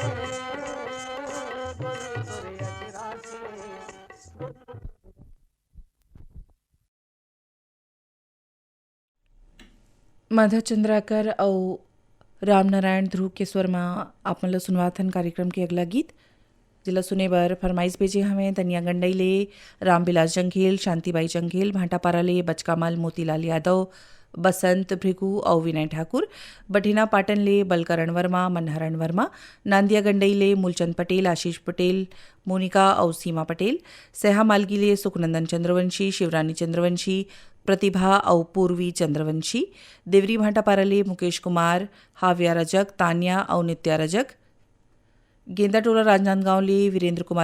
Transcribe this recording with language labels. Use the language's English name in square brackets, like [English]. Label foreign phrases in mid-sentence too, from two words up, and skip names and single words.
[Chhattisgarhi] माधव चंद्राकर और रामनारायण ध्रुव के स्वर में आप मतलब सुनवाथन कार्यक्रम के अगला गीत जिला सुने बर फरमाइश भेजे हमें तनिया गंडई ले रामविलास जंघेल, शांतिबाई जंघेल, भाटापारा ले बचकामल मोतीलाल यादव, बसंत भृगु और विनय ठाकुर, बठिना पाटन ले बलकरण वर्मा, मनहरण वर्मा, नांदिया गंडई ले मूलचंद पटेल, आशीष पटेल, मोनिका और सीमा पटेल, सहा मालगी ले सुखनंदन चंद्रवंशी, शिवरानी चंद्रवंशी, प्रतिभा और पूर्वी चंद्रवंशी, देवरी भाटापारा ले मुकेश कुमार, हाव्या रजक, तान्या और नित्या रजक, गेंदा टोला राजनांदगांव ले वीरेंद्र कुमार